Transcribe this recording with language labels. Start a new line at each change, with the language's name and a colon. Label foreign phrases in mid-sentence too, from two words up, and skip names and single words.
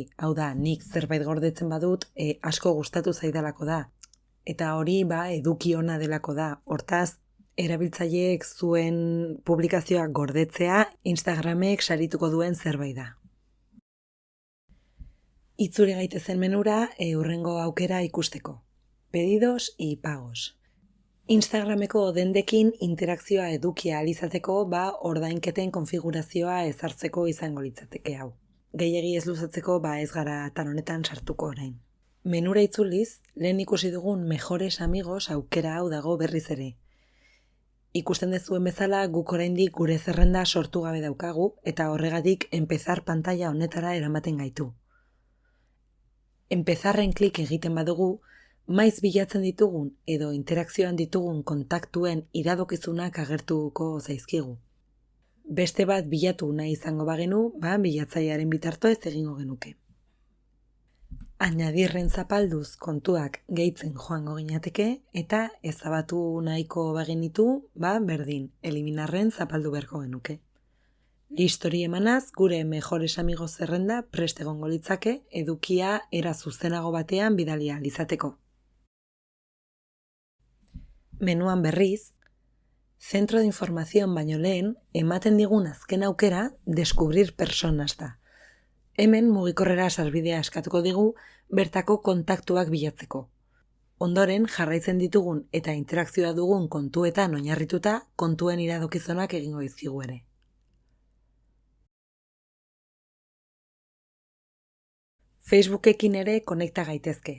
Basque: Hau da, nik zerbait gordetzen badut asko gustatu zaidalako da. Eta hori eduki ona delako da. Hortaz, erabiltzaileek zuen publikazioak gordetzea Instagramek sarituko duen zerbait da. Itzuli gaitezen menura hurrengo aukera ikusteko.
Spanish: Pedidos y pagos.
Basque: Instagrameko dendekin interakzioa edukia alizateko ordainketen konfigurazioa ezartzeko izango litzateke hau. Gehiegi ez luzatzeko ez gara atan honetan sartuko orain. Menura itzuliz, lehen ikusi dugun
Spanish: mejores amigos
Basque: aukera hau dago berriz ere. Ikusten dezuen bezala guk oraindik gure zerrenda sortu gabe daukagu eta horregatik empezar pantalla honetara eramaten gaitu. Empezarren klik egiten badugu, maiz bilatzen ditugun edo interakzioan ditugun kontaktuen iradokizunak agertuko zaizkigu. Beste bat bilatu nahi izango bagenu, bilatzailearen bitartez egingo genuke. Añadirren zapalduz kontuak gehitzen joango ginateke eta ezabatu nahiko bagenitu, berdin, eliminarren zapaldu beharko genuke. Listori emanaz, gure
Spanish: mejores amigos
Basque: zerrenda prest egongo litzake edukia era zuzenago batean bidalia ahal izateko. Menuan berriz,
Spanish: Centro de Información
Basque: baino lehen, ematen digun azken aukera
Spanish: descubrir personas
Basque: da. Hemen mugikorrera sarbidea eskatuko digu bertako kontaktuak bilatzeko. Ondoren jarraitzen ditugun eta interakzioa dugun kontuetan oinarrituta kontuen iradokizunak egingo dizkigu ere. Facebookekin ere konekta gaitezke.